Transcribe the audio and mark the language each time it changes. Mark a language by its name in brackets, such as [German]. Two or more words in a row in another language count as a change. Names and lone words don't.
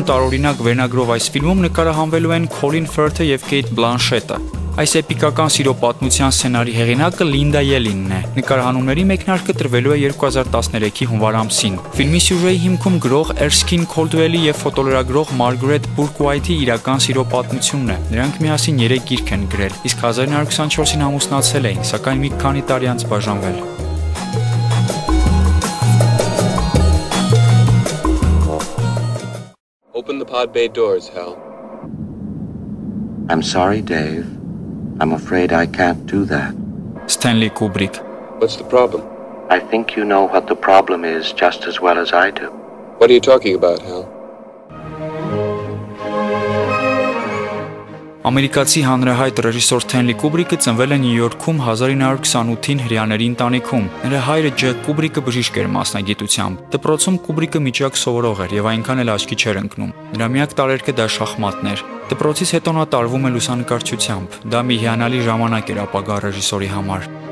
[Armenian] տարօրինակ վերնագրով այս ֆիլմում նկարահանվելու են Քոլին Ֆըրթը եւ Քեյթ Բլանշետը։ Այս էպիկական սիրո պատմության սցենարի հեղինակը Լինդա Ելինն է։ Նկարահանումների մեկնարկը տրվելու է 2013-ի հունվար ամսին։ Ֆիլմի սյուժեի հիմքում գրող Էրսքին Քոլդուելի եւ ֆոտոլրագրող Մարգարետ Բուրկվայթի իրական սիրո պատմությունն է։ Նրանք միասին 3 գիրք են գրել, իսկ 1924-ին ամուսնացել էին, սակայն մի քանի տարի անց բաժանվել։ [English] Open the pod bay doors, Hal. I'm sorry, Dave. I'm afraid I can't do that. Stanley Kubrick. What's the problem? I think you know what the problem is just as well as I do. What are you talking about, Hal? [Armenian] Ամերիկացի հանրահայտ ռեժիսոր Սթենլի Կուբրիկը ծնվել է Նյու Յորքում 1928-ին հրեաների ընտանիքում։ Նրա հայրը Ջեք Կուբրիկը բժիշկ էր մասնագիտությամբ։ Դպրոցում Կուբրիկը միջակ սովորող էր եւ այնքան էլ աչքի չէր ընկնում։ Նրա միակ տարերկը դա շախմատն էր։ Դպրոցից հետո նա տարվում է լուսանկարչությամբ։ Դա մի հիանալի ժամանակ էր ապագա ռեժիսորի համար։